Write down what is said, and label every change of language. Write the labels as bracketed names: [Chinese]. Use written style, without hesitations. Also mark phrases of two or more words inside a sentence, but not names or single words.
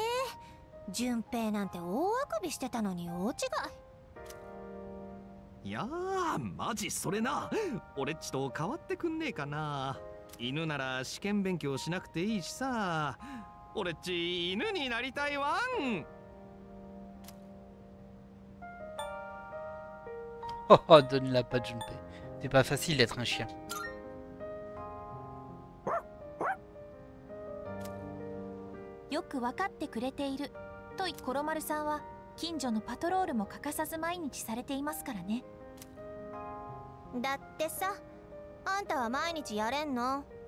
[Japanese] 順平なんて大あくびしてたのに大違い。いやー、マジそれな。俺っちと変わってくんねえかな。犬なら試験勉強しなくていいしさ。俺っち犬になりたいわん。 [French] Oh, oh, donne-la pas, Junpei. C'est pas facile d'être un chien. [Japanese] よくわかってくれているとコロマルさんは近所のパトロールも欠かさず毎日されていますからね。だってさ、あんたは毎日やれんの？